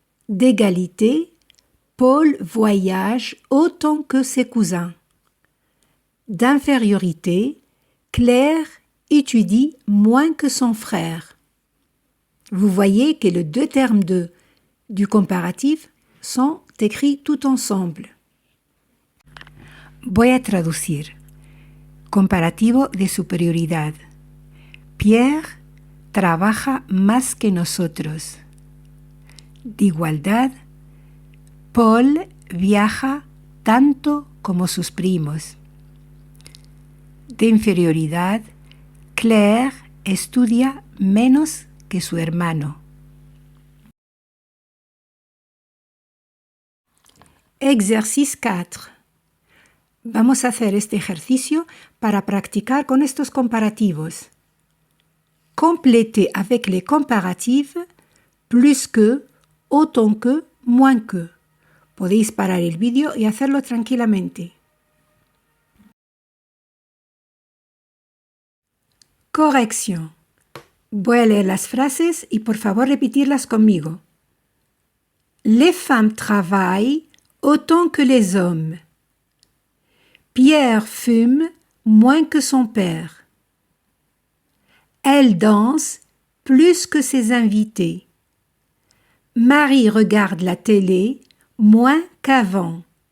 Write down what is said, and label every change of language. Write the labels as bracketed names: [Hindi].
[French] D'égalité, Paul voyage autant que ses cousins. D'infériorité, Claire étudie moins que son frère. Vous voyez que les deux termes du comparatif sont écrits tout ensemble. [Spanish] Voy a traducir. Comparativo de superioridad. Pierre trabaja más que nosotros. De igualdad, Paul viaja tanto como sus primos. De inferioridad, Claire estudia menos que su hermano. Ejercicio 4. Vamos a hacer este ejercicio para practicar con estos comparativos. [French] Complétez avec les comparatifs plus que, autant que, moins que. [Spanish] Podéis parar el vídeo y hacerlo tranquilamente. Corrección. Voy a leer las frases y por favor repetirlas conmigo. [French] Les femmes travaillent autant que les hommes. Pierre fume moins que son père. Elle danse plus que ses invités. Marie regarde la télé moins qu'avant.